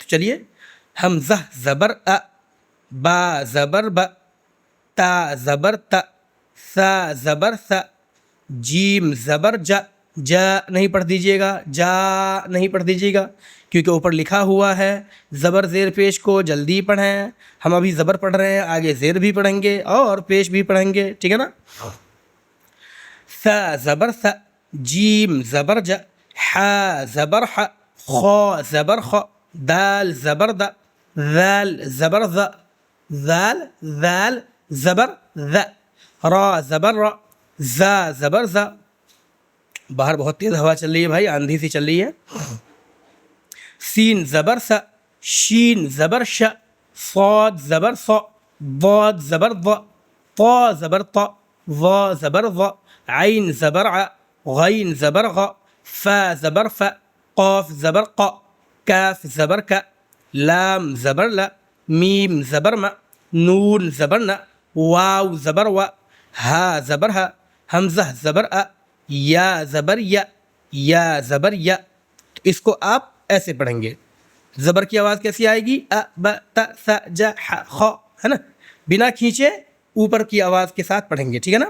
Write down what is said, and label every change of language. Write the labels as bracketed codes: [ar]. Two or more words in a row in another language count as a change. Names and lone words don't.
[ur] تو چلیے، حمزہ زبر ا، با زبر ب، تا زبر ت، سا زبر س، جیم زبر جا، جا نہیں پڑھ دیجیے گا، جا نہیں پڑھ دیجیے گا، کیونکہ اوپر لکھا ہوا ہے زبر زیر پیش کو جلدی پڑھیں۔ ہم ابھی زبر پڑھ رہے ہیں، آگے زیر بھی پڑھیں گے اور پیش بھی پڑھیں گے، ٹھیک ہے نا؟ ث زبر ث، جیم زبر ج، ح زبر ح، خ زبر خ، دال زبر د، ذال زبر ذ، ذال ذال زبر ذ، را زبر را، ز زبر ز۔ باہر بہت تیز ہوا چل رہی ہے بھائی، آندھی سی چل رہی ہے۔ سین زبر س، شین زبر ش، صاد زبر ص، ضاد زبر ض، طا زبر ط، ظا زبر ظ، عین زبر ع، غین زبر غ، فا زبر ف، قاف زبر ق، کاف زبر ک، لام زبر ل، میم زبر م، نون زبر ن، واو زبر و، ہا زبر ہ، حمزہ زبر ا، یا زبر یا، یا زبر یا۔ تو اس کو آپ ایسے پڑھیں گے۔ زبر کی آواز کیسی آئے گی؟ ا ب ت ث ج ح خ، ہے نا، بنا کھینچے اوپر کی آواز کے ساتھ پڑھیں گے، ٹھیک ہے نا؟